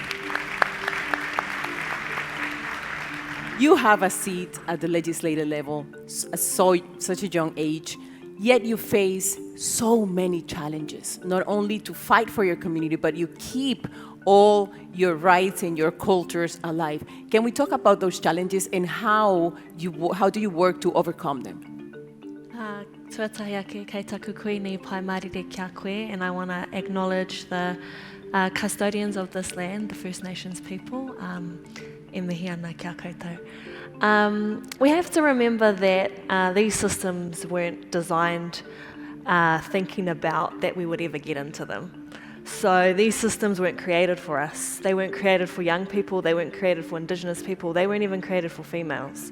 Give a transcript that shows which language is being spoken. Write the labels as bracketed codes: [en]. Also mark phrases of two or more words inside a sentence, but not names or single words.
[en] You have a seat at the legislative level at such a young age, yet you face so many challenges, not only to fight for your community, but you keep all your rights and your cultures alive. Can we talk about those challenges and how do you work to overcome them? [mi] Tuatahi ake kei taku koe nei pai marire kia koe, [en] and I want to acknowledge the custodians of this land, the First Nations people. [mi] E mihi ana kia koutou. [en] We have to remember that these systems weren't designed thinking about that we would ever get into them. So these systems weren't created for us. They weren't created for young people. They weren't created for Indigenous people. They weren't even created for females.